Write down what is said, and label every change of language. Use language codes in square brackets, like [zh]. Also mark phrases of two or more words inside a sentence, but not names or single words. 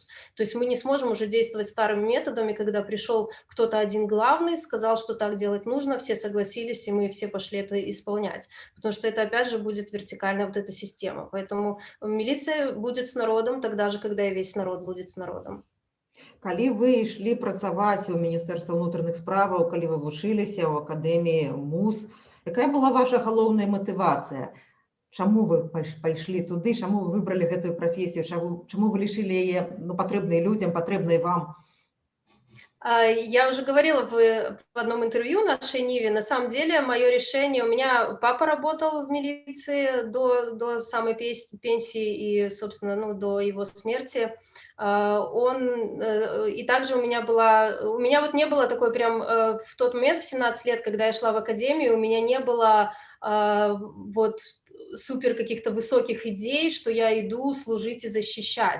[ru] То есть мы не сможем уже действовать старыми методами, когда пришел кто-то один главный, сказал, что так делать нужно, все согласились, и мы все пошли это исполнять. Потому что это, опять же, будет вертикальная вот эта система. Поэтому милиция будет с народом тогда же, когда и весь народ будет с народом. [be] Калі вы ішлі працаваць у Міністэрства ўнутраных справаў, калі вы вучыліся ў акадэміі МУЗ, якая была ваша галоўная матывацыя? Чаму вы пайшлі туды, чаму вы выбралі гэтую прафесію, чаму вы лічылі яе патрэбнай людзям, патрэбнай вам? [ru] Я уже говорила в одном интервью нашей Ниве, на самом деле мое решение, у меня папа работал в милиции до самой пенсии и, собственно, до его смерти. И также у меня вот не было такой прям в тот момент, в 17 лет, когда я шла в академию, у меня не было вот супер каких-то высоких идей, что я иду служить и защищать.